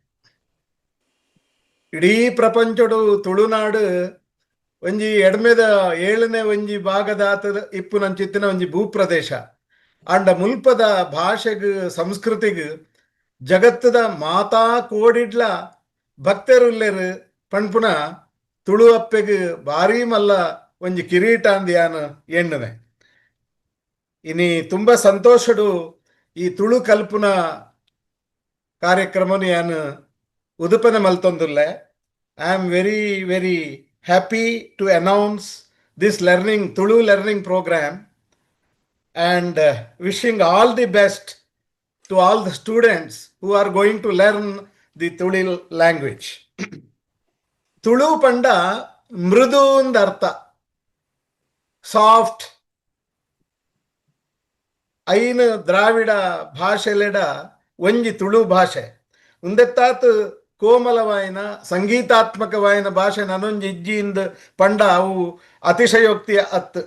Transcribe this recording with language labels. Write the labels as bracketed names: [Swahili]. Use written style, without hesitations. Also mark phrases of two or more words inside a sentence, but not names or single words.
[Tulu] ಇಡೀ ಪ್ರಪಂಚಡು ತುಳುನಾಡು ಒಂಜಿ ಎಡ್ಮೆದ 7ನೇ ಒಂಜಿ ಭಾಗದಾತ ಇಪ್ಪು ನಂಚಿತ್ತಿನ ಒಂಜಿ ಭೂಪ್ರದೇಶ ಅಂಡ ಮುಲ್ಪದ ಭಾಷೆಗ್ ಸಂಸ್ಕೃತಿಗ್ ಜಗತ್ತದ ಮಾತಾ ಕೋಡಿಡ್ಲ ಭಕ್ತರುಲ್ಲೆರು ಪಣ್ಪುನ ತುಳು ಅಪ್ಪೆಗ್ ಭಾರಿ ಮಲ್ಲ ಒಂಜಿ ಕಿರೀಟ ಅಂದ್ ಯಾನು ಎಣ್ಣನೆ. ಇನಿ ತುಂಬ ಸಂತೋಷಡು ಈ ತುಳು ಕಲ್ಪುನ ಕಾರ್ಯಕ್ರಮನು ಯಾನು ಉದುಪನೆ ಮಲ್ತೊಂದುಲ್ಲೆ. [English] I am very very happy to announce this learning Tulu learning program and wishing all the best to all the students who are going to learn the Tulu language. [Tulu] Tulu panda mrudu ಅಂದರ್ಥ, ಸಾಫ್ಟ್. ಐನು ದ್ರಾವಿಡ ಭಾಷೆಲೆಡ ಒಂಜಿ ತುಳು ಭಾಷೆ ಉಂದೆತ್ತಾತ್ ಕೋಮಲವಾಯಿನ ಸಂಗೀತಾತ್ಮಕವಾಯಿನ ಭಾಷೆ ನನೊಂಜಿ ಇಜ್ಜಿಯಿಂದ ಪಂಡ ಅವು ಅತಿಶಯೋಕ್ತಿಯ ಅತ್ತು.